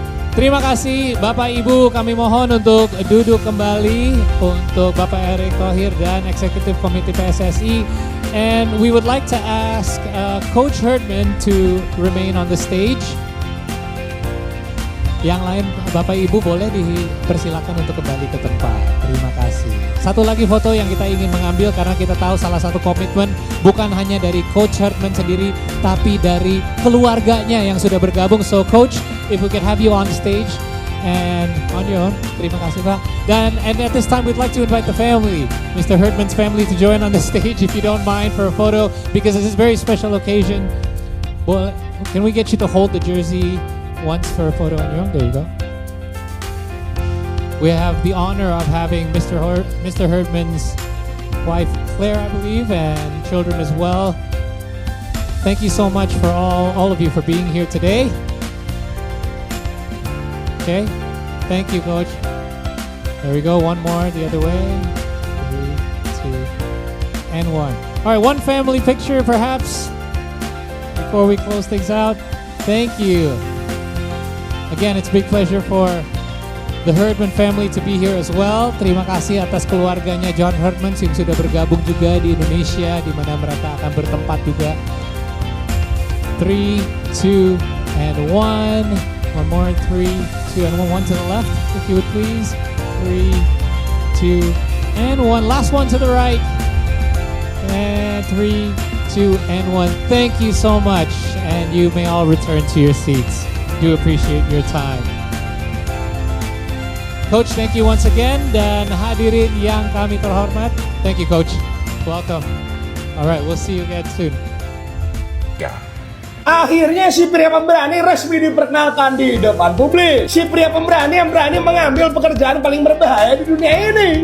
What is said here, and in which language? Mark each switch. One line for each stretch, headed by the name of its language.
Indonesian: Terima kasih Bapak Ibu, kami mohon untuk duduk kembali untuk Bapak Erick Thohir dan Eksekutif Komite PSSI.
English: And we would like to ask Coach Herdman to remain on the stage.
Indonesian: Yang lain Bapak Ibu boleh dipersilakan untuk kembali ke tempat. Terima kasih. Satu lagi foto yang kita ingin mengambil karena kita tahu salah satu komitmen bukan hanya dari Coach Herdman sendiri, tapi dari keluarganya yang sudah bergabung.
English: So Coach, if we can have you on stage and on your own.
Indonesian: Terima kasih Pak.
English: And at this time we'd like to invite the family, Mr. Herdman's family, to join on the stage if you don't mind for a photo, because this is a very special occasion. Well, can we get you to hold the jersey once for a photo on your own? There you go. We have the honor of having Mr. Herdman's wife Claire, I believe, and children as well. Thank you so much for all of you for being here today. Okay, Thank you, Coach. There we go. One more the other way. 3, 2, and 1. All right, one family picture, perhaps, before we close things out. Thank you. Again, it's a big pleasure for the Herdman family to be here as well.
Indonesian: Terima kasih atas keluarganya John Herdman yang sudah bergabung juga di Indonesia, di mana mereka akan bertempat juga.
English: 3, 2, and 1. One more. 3, 2, and 1. One to the left, if you would please. 3, 2, and 1. Last one to the right. And 3, 2, and 1. Thank you so much. And you may all return to your seats. Do appreciate your time. Coach, thank you once again.
Indonesian: Dan hadirin yang kami terhormat,
English: thank you, Coach. Welcome. All right, we'll see you again soon.
Indonesian: Akhirnya si pria pemberani resmi diperkenalkan di depan publik. Si pria pemberani yang berani mengambil pekerjaan paling berbahaya di dunia ini.